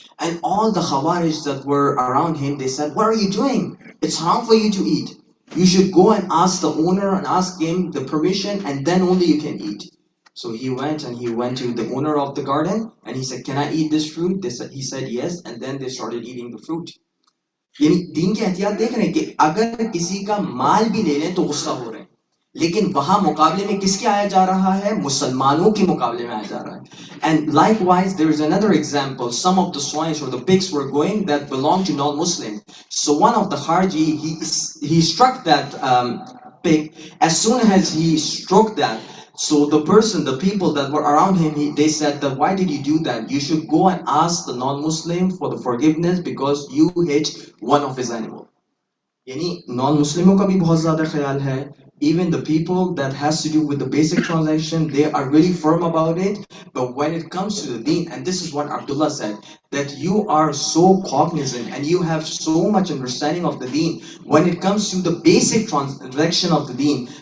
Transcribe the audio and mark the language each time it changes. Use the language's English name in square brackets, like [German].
[English] And all the Khawarij that were around him, they said, what are you doing? It's haram for you to eat. You should go and ask the owner and ask him the permission and then only you can eat. So he went to the owner of the garden and he said, can I eat this fruit? He said yes, and then they started eating the fruit. [Hindi] यानी दीन की एहतियात देख रहे हैं कि अगर किसी का माल भी ले लें तो गुस्सा हो रहे हैं, लेकिन वहां मुकाबले में किसके आया जा रहा है? मुसलमानों के मुकाबले में आया जा रहा है. [English] And likewise, there is another example. Some of the swines or the pigs were going that belonged to non-Muslim. So one of the Kharji, he struck that pig. As soon as he struck that, so the people that were around him, they said that why did you do that? You should go and ask the non-Muslim for the forgiveness because you hit one of his animals. [Hindi] यानी non-Muslimों का भी बहुत ज़्यादा ख्याल है. [English] Even the people that has to do with the basic transaction, they are really firm about it. But when it comes to the deen, and this is what Abdullah said, that you are so cognizant and you have so much understanding of the deen when it comes to the basic transaction of the deen.